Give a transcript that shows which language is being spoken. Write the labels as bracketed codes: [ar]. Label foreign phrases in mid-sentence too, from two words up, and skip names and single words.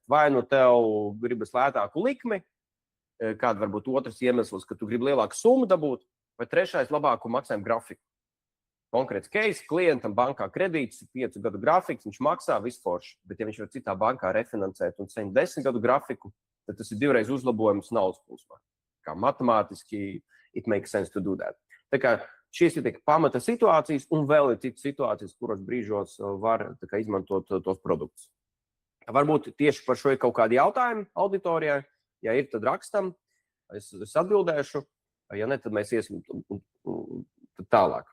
[lv] Vai nu tev gribas lētāku likmi, kāda varbūt otrs iemesls, ka tu gribi lielāku summu dabūt, vai trešais labāku maksājumu grafiku. Konkrēts case, klientam bankā kredīts, 5 gadu grafiks, viņš maksā visforši, bet ja viņš var citā bankā refinansēt un saņemt 10 gadu grafiku, tad tas ir divreiz uzlabojums naudas plūsmā. Kā matemātiski, [en] it makes sense to do that. [lv] Tā kā šīs ir pamata situācijas, un vēl ir citas situācijas, kuros brīžos var izmantot tos produktus. Varbūt tieši par šo ir kaut kādi jautājumi auditorijai. Ja ir, tad rakstam, es atbildēšu. Ja ne, tad mēs iesim tālāk.